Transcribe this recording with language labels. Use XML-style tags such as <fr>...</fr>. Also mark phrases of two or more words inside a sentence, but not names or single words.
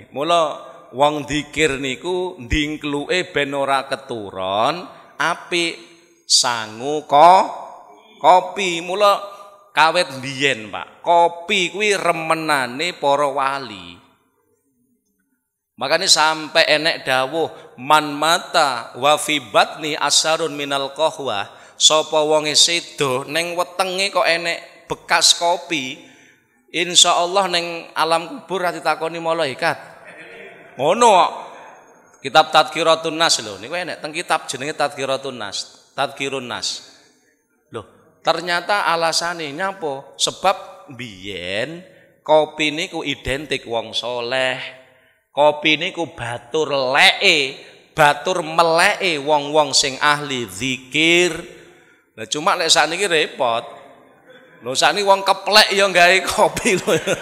<jv>Mula wong dzikir niku ndingkluke ben ora keturon, apik sangu kopi. Mula kawit biyen, Pak. Kopi kuwi remenane para wali.</jv> <id>Makanya sampai</id> <jv>enek dawuh</jv> <ar>من مات وفي بطنه أثر من القهوة,</ar> <jv>sapa wonge sedo ning wetenge kok enek bekas kopi, insyaallah ning alam kubur ora ditakoni malaikat. Ngono kok. Kitab Tadhkiratun Nas lho, niku enek teng kitab jenenge Tadhkiratun Nas.</jv> <id>Loh, ternyata alasannya nyapa?</id> <jv>Sebab biyen kopi niku identik wong soleh. Kopi niku batur leke, batur meleke wong-wong sing ahli zikir. Lah cuma lek sakniki repot. Lho sakniki wong keplek ya gawe kopi lho.</jv>